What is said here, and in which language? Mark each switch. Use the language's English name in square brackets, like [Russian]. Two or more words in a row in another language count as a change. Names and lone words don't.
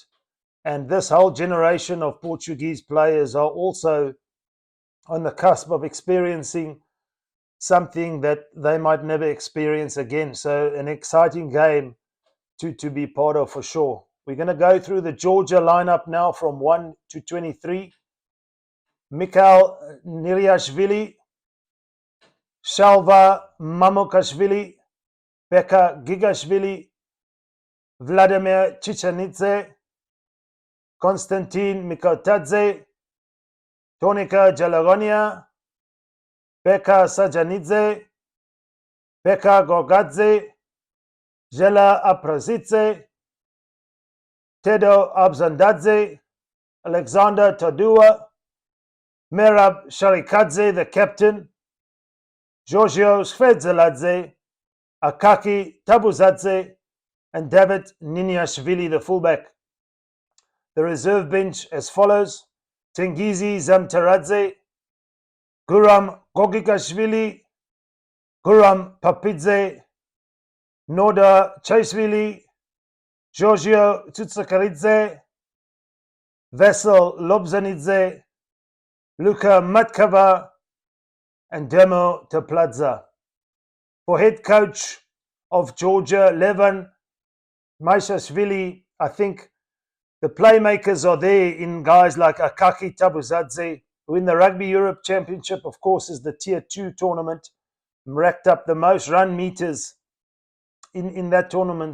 [English] And this whole generation of Portuguese players are also on the cusp of experiencing something that they might never experience again. So an exciting game to be part of for sure. We're going to go through the Georgia lineup now from 1 to 23. Mikhail Niriashvili, Shalva Mamukashvili, Beka Gigashvili, Vladimir Chichanidze, Konstantin Mikotadze, Tonika Jalagonia, Beka Sajanidze, Beka Gogadze, Jela Aprazidze, Tedo Abzandadze, Alexander Todua, Merab Sharikadze, the captain, Giorgio Svedzeladze, Akaki Tabuzadze, and David Niniashvili, the fullback. The reserve bench as follows: Tengizi Zamtaradze, Guram Gogikashvili, Guram Papidze, Noda Chaisvili, Giorgio Tsutsakaridze, Vasil Lobzanidze, Luka Matkava, and Demo Tepladza. For head coach of Georgia, Levan Maishashvili, I think the playmakers are there in guys like Akaki Tabuzadze, who in the Rugby Europe Championship, of course, is the Tier 2 tournament, racked up the most run meters in that tournament.